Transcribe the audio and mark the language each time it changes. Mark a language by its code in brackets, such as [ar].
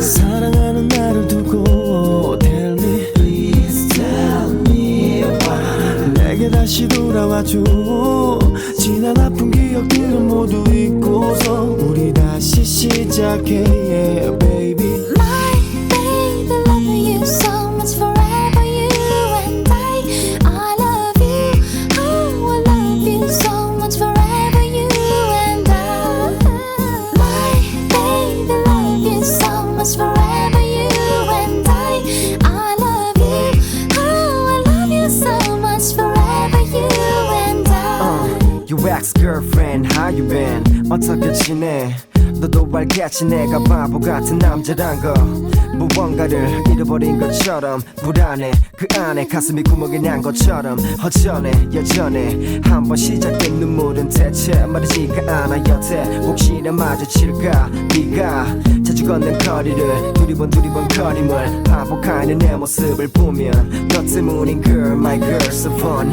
[ko] 사랑하는 나를 두고 [en] Tell me, please tell me why. [ko] 내게 다시 돌아와줘. 지난 아픈 기억들은 모두 잊고서 우리 다시 시작해, [en] yeah, baby. My baby, loving you so much forever, you and I love you. Oh, I love you so much forever, you and I. My baby, love you so much forever, you and I love you. Oh, I love you so much forever, you and I. Your ex-girlfriend, how you been? [ko] 어떻게 지내? 너도 알겠지 내가 바보 같은 남자란 거. 무언가를 잃어버린 것처럼 불안해. 그 안에 가슴이 구멍이 난 것처럼 허전해. 예전에 한번 시작된 눈물은 대체 마르지가 않아. 여태 혹시나 마주칠까. 네가 자주 걷는 거리를 두리번 거림을 반복하는 내 모습을 보면 너 때문인 [en] girl, my girl, so fun.